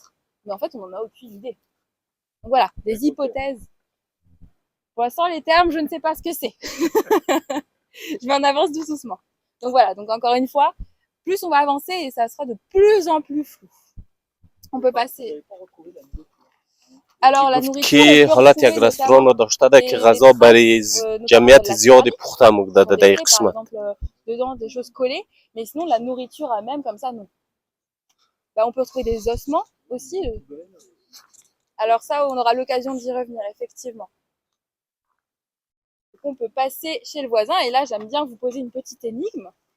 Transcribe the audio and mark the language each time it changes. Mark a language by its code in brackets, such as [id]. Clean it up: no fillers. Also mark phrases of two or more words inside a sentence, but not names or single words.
[fr] Mais en fait on n'en a aucune idée. Donc voilà, des hypothèses. Pour l'instant les termes je ne sais pas ce que c'est. Je m'en avance doucement. Donc voilà, donc encore une fois, plus on va avancer et ça sera de plus en plus flou. On peut passer. Alors la nourriture, [fa] که حالت یک رستوران رو داشته ده که غذا برای جمعیت زیادی پخته مگده ده در قسمت. [fr] Par exemple, dedans des choses collées, mais sinon la nourriture à même comme ça non. Bah, on peut trouver des ossements aussi. Alors ça, on aura l'occasion d'y revenir effectivement. on peut passer chez le voisin. Et là, j'aime bien vous poser une petite énigme.